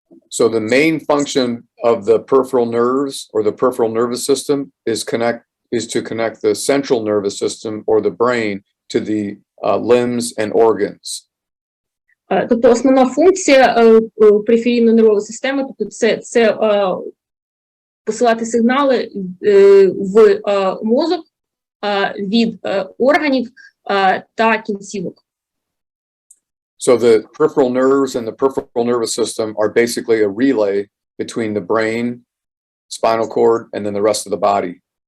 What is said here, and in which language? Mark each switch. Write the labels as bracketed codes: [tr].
[en] So the main function of the peripheral nerves or the peripheral nervous system is to connect the central nervous system or the brain to the limbs and organs. [uk] Тобто основна функція периферійної нервової системи, тобто це посилати сигнали в мозок від органів та кінцівок. [en] So the peripheral nerves and the peripheral nervous system are basically a relay between the brain, spinal cord, and then the rest of the body.